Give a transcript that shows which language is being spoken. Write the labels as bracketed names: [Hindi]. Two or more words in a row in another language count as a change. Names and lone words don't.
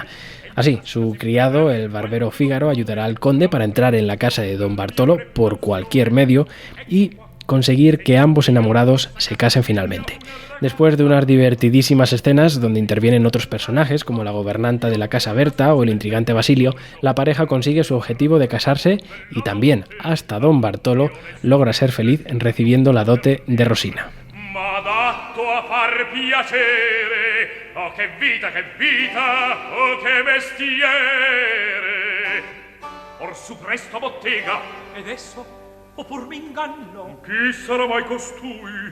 [Spanish] Así, su criado, el barbero Fígaro, ayudará al conde para entrar en la casa de Don Bartolo por cualquier medio y conseguir que ambos enamorados se casen finalmente. Después de unas divertidísimas escenas donde intervienen otros personajes como la gobernanta de la casa Berta o el intrigante Basilio, la pareja consigue su objetivo de casarse y también, hasta Don Bartolo, logra ser feliz recibiendo la dote de Rosina. [Italian] M'adatto a far piacere, oh che vita, oh che mestiere. Orsù presto bottega, ed esso o pur m'inganno. Chi sarà mai costui?